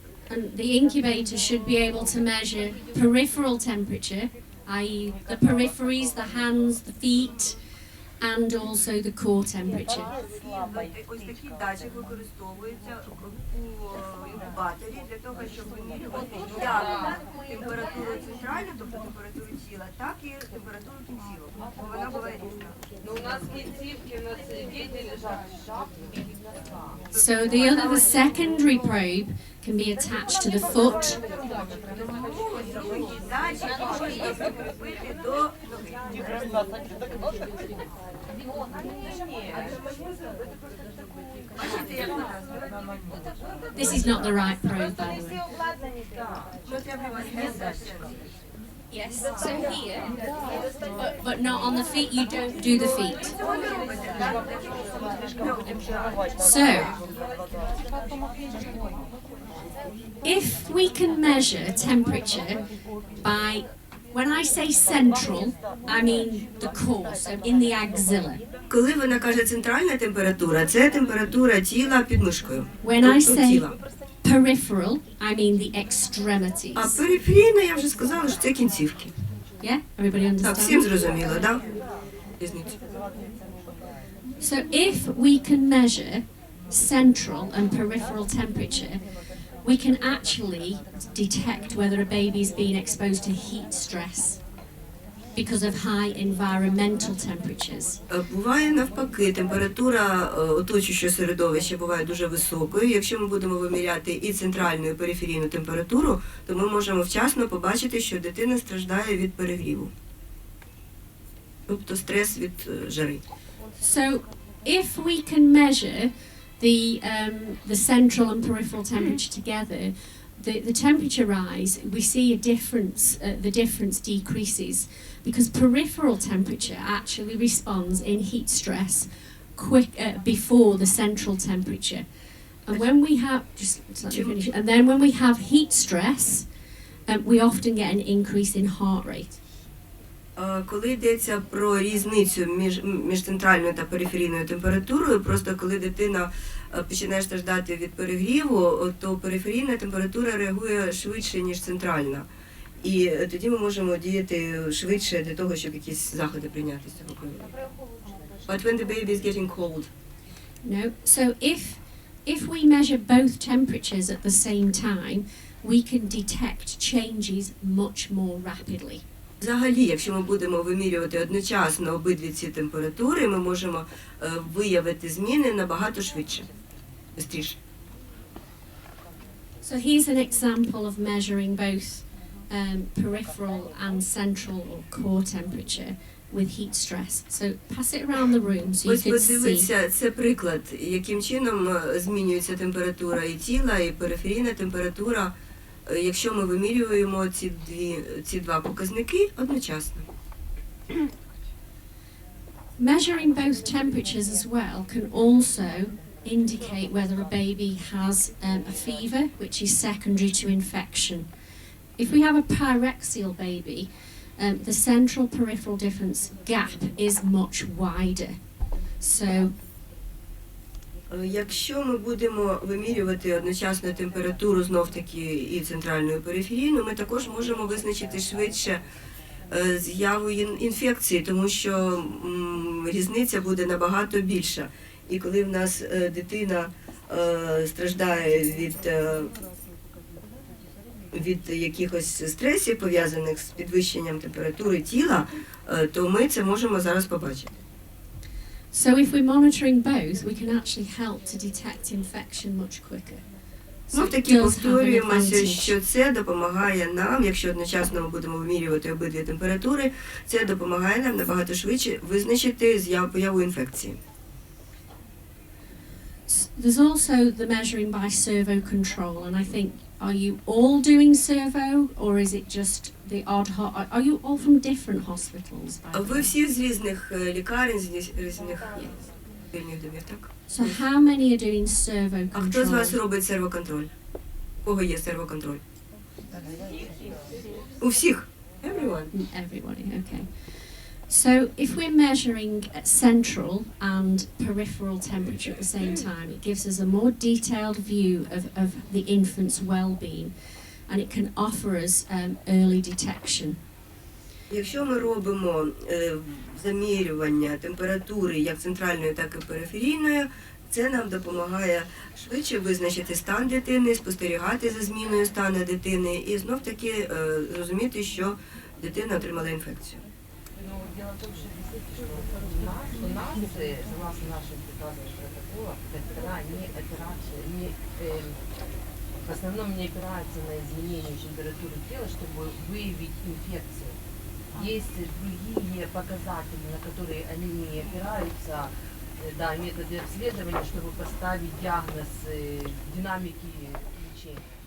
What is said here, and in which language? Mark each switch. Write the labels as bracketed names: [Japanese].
[English] And the incubator should be able to measure peripheral temperature, i.e. the peripheries, the hands, the feet, and also the core temperature. [Ukrainian] Ось такий датчик використовується у інкубаторі для того, щоб вимірювати як температуру центральну, тобто температуру тіла, так і температуру кінцівок. Бо вона буває різна. Но у нас кінцівки, у нас діти лежать в шапці і в носках. [English] So the secondary probe can be attached to the foot. [Ukrainian] Датчик можна прикріпити до ноги. [English] This is not the right probe, by the way. Yes, so here, but not on the feet, you don't do the feet. So, if we can measure temperature by, when I say central, I mean the core, so in the axilla. [Ukrainian] Коли вона каже центральна температура, це температура тіла під мишкою. [English] When I say peripheral, I mean the extremities. [Ukrainian] А периферійна, я вже сказала, що це кінцівки. [English] Yeah, everybody understands? [Ukrainian] Так, всім зрозуміло, да? Різницю. [English] So if we can measure central and peripheral temperature, we can actually detect whether a baby is being exposed to heat stress because of high environmental temperatures. [Ukrainian] Буває навпаки, температура оточуючого середовища буває дуже високою. Якщо ми будемо виміряти і центральну, і периферійну температуру, то ми можемо вчасно побачити, що дитина страждає від перегріву. Тобто стрес від жари. [English] So if we can measure the central and peripheral temperature together, the temperature rise, we see a difference, the difference decreases because peripheral temperature actually responds in heat stress before the central temperature. And when we have, just let me finish. And then when we have heat stress, we often get an increase in heart rate. [Ukrainian] Коли йдеться про різницю між центральною та периферійною температурою, просто коли дитина починає страждати від перегріву, то периферійна температура реагує швидше, ніж центральна. І тоді ми можемо діяти швидше для того, щоб якісь заходи прийняти з цього приводу. [English] But when the baby is getting cold? No. So if we measure both temperatures at the same time, we can detect changes much more rapidly. [Ukrainian] Взагалі, якщо ми будемо вимірювати одночасно обидві ці температури, ми можемо виявити зміни набагато швидше, швидше. [English] So here's an example of measuring both peripheral and central or core temperature with heat stress. So pass it around the room so you [Ukrainian] Ось [English] can see. [Ukrainian] подивіться, це приклад, яким чином змінюється температура і тіла, і периферійна температура, якщо ми вимірюємо ці два показники одночасно. [English] Measuring both temperatures as well can also indicate whether a baby has a fever, which is secondary to infection. If we have a pyrexial baby, the central peripheral difference gap is much wider. So [Ukrainian] Якщо ми будемо вимірювати одночасно температуру знов-таки і центральну і периферійну, ми також можемо визначити швидше з'яву інфекції, тому що різниця буде набагато більша. І коли в нас дитина страждає від якихось стресів, пов'язаних з підвищенням температури тіла, то ми це можемо зараз побачити. [English] So if we're monitoring both, we can actually help to detect infection much quicker. [Ukrainian] Ну, таки повторюємося, що це допомагає нам, якщо одночасно ми будемо вимірювати обидві температури, це допомагає нам набагато швидше визначити появу інфекції. [English] There's also the measuring by servo control, and I think, are you all doing servo, or is it just the odd? Are you all from different hospitals? [Ukrainian] Ви всі з різних лікарень, з різних вільних домів, так? [English] So how many are doing servo [Ukrainian] А хто з вас [English] control? [Ukrainian] робить сервоконтроль? У кого є сервоконтроль? У всіх. [English] Everyone. Everybody, okay. So if we're measuring central and peripheral temperature at the same time, it gives us a more detailed view of the infant's well-being, and it can offer us early detection. [Ukrainian] Якщо ми робимо замірювання температури як центральної, так і периферійної, це нам допомагає швидше визначити стан дитини, спостерігати за зміною стану дитини і знов-таки розуміти, що дитина отримала інфекцію. [Russian] Ну, дело в том, что действительно, у нас, согласно нашим приказам протокола, доктора не опираются, в основном не опираются на изменение температуры тела, чтобы выявить инфекцию. Есть другие показатели, на которые они не опираются, да, методы обследования, чтобы поставить диагноз динамики лечения.